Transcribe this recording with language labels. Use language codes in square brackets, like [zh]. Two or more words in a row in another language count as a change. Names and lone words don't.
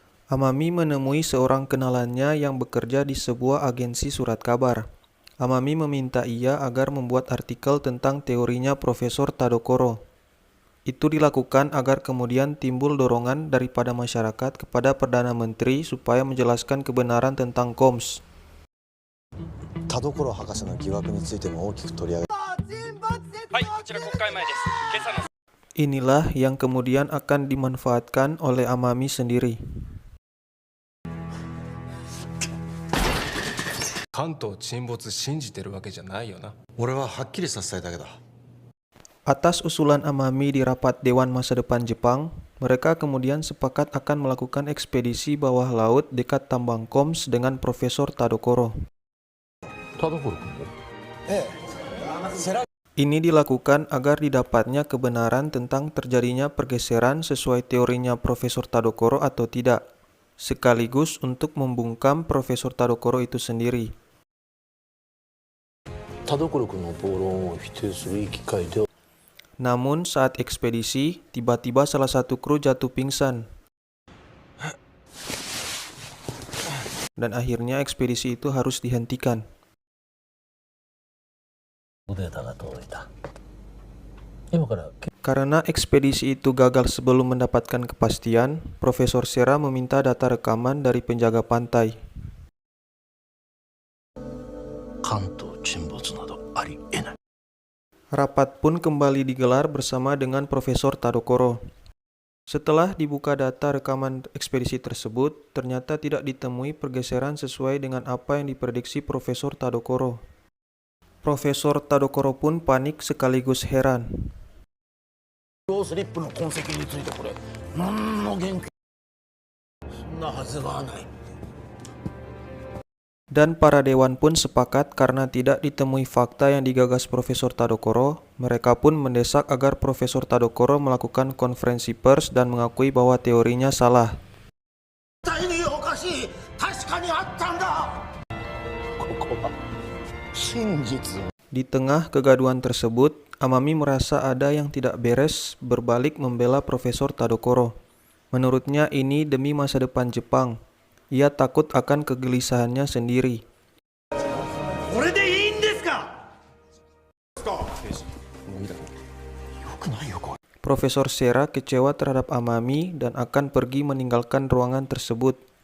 [id] Amami menemui seorang kenalannya yang bekerja di sebuah agensi surat kabar. Amami meminta ia agar membuat artikel tentang teorinya Profesor Tadokoro. Itu dilakukan agar kemudian timbul dorongan daripada masyarakat kepada Perdana Menteri supaya menjelaskan kebenaran tentang KOMS. [ja] 田所博士の疑惑についても大きく取り上げはい、こちら国会前です。今朝の [id] Inilah yang kemudian akan dimanfaatkan oleh Amami sendiri. [ja] 関東沈没信じてるわけじゃないよな。俺ははっきりさせたいだけだ [id] Atas usulan Amami di rapat Dewan Masa Depan Jepang, mereka kemudian sepakat akan melakukan ekspedisi bawah laut dekat tambang KOMS dengan Profesor Tadokoro. [ja] 田所君もええ世良 [id] Ini dilakukan agar didapatnya kebenaran tentang terjadinya pergeseran sesuai teorinya Profesor Tadokoro atau tidak, sekaligus untuk membungkam Profesor Tadokoro itu sendiri. [ja] 田所君の暴論を否定するいい機会で [id] Namun saat ekspedisi, tiba-tiba salah satu kru jatuh pingsan. Dan akhirnya ekspedisi itu harus dihentikan. [ja] データが届いた今から [id] Karena ekspedisi itu gagal sebelum mendapatkan kepastian, Profesor Sera meminta data rekaman dari penjaga pantai. [ja] 関東沈没などありえない [id] Rapat pun kembali digelar bersama dengan Profesor Tadokoro. Setelah dibuka data rekaman ekspedisi tersebut, ternyata tidak ditemui pergeseran sesuai dengan apa yang diprediksi Profesor Tadokoro. Profesor Tadokoro pun panik sekaligus heran. [ja] スリップの痕跡についてこれ何の言及そんなはずはない [id] Dan para dewan pun sepakat karena tidak ditemui fakta yang digagas Profesor Tadokoro, mereka pun mendesak agar Profesor Tadokoro melakukan konferensi pers dan mengakui bahwa teorinya salah. [ja] 絶対におかしい確かにあったんだここは真実 [id] Di tengah kegaduhan tersebut, Amami merasa ada yang tidak beres berbalik membela Profesor Tadokoro. Menurutnya ini demi masa depan Jepang. Ia takut akan kegelisahannya sendiri. Profesor Sera kecewa terhadap Amami dan akan pergi meninggalkan ruangan tersebut.